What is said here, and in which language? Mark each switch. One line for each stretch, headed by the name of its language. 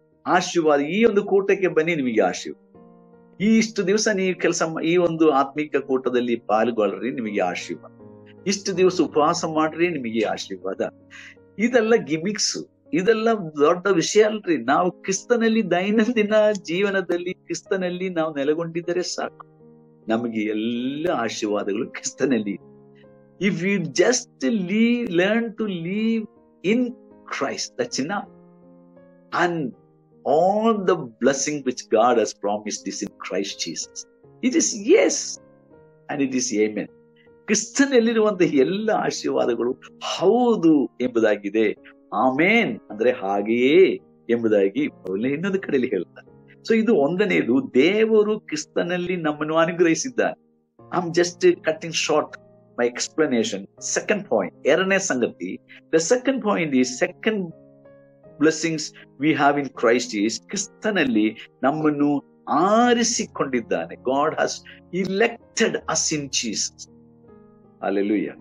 Kannada: ಆಶೀರ್ವಾದ, ಈ ಒಂದು ಕೂಟಕ್ಕೆ ಬನ್ನಿ, ನಿಮಗೆ ಆಶೀರ್ವಾದ. ಇಷ್ಟು ದಿವಸ ನೀವು ಈ ಒಂದು ಆತ್ಮಿಕ ಕೂಟದಲ್ಲಿ ಪಾಲ್ಗೊಳ್ಳ್ರಿ, ನಿಮಗೆ ಆಶೀರ್ವಾದ. ಇಷ್ಟು ದಿವಸ ಉಪವಾಸ ಮಾಡ್ರಿ, ನಿಮಗೆ ಆಶೀರ್ವಾದ. ಇದೆಲ್ಲ ಗಿಮಿಕ್ಸ್, ಇದೆಲ್ಲ ದೊಡ್ಡ ವಿಷಯ ಅಲ್ರಿ. ನಾವು ಕ್ರಿಸ್ತನಲ್ಲಿ ದೈನಂದಿನ ಜೀವನದಲ್ಲಿ ಕ್ರಿಸ್ತನಲ್ಲಿ ನಾವು ನೆಲೆಗೊಂಡಿದ್ದರೆ ಸಾಕು, ನಮಗೆ ಎಲ್ಲ ಆಶೀರ್ವಾದಗಳು ಕ್ರಿಸ್ತನಲ್ಲಿ.
English: If we just learn to live in Christ, that's enough. And all the blessing which God has promised is in Christ Jesus. It is yes and it is amen.
Kannada: ಕ್ರಿಸ್ತನಲ್ಲಿರುವಂತಹ ಎಲ್ಲ ಆಶೀರ್ವಾದಗಳು ಹೌದು ಎಂಬುದಾಗಿದೆ. ಆಮೇನ್ ಅಂದ್ರೆ ಹಾಗೆಯೇ ಎಂಬುದಾಗಿ ಇನ್ನೊಂದು ಕಡೆಯಲ್ಲಿ ಹೇಳ್ತಾರೆ. ಸೊ ಇದು ಒಂದನೇದು, ದೇವರು ಕ್ರಿಸ್ತನಲ್ಲಿ ನಮ್ಮನ್ನು ಅನುಗ್ರಹಿಸಿದ್ದಾನೆ. I am just cutting short
English: my explanation. Second point,
Kannada: ಎರಡನೇ ಸಂಗತಿ,
English: the second point is, second blessings we have in Christ is,
Kannada: ಕ್ರಿಸ್ತನಲ್ಲಿ ನಮ್ಮನ್ನು ಆರಿಸಿಕೊಂಡಿದ್ದಾನೆ.
English: God has elected us in Jesus. Hallelujah.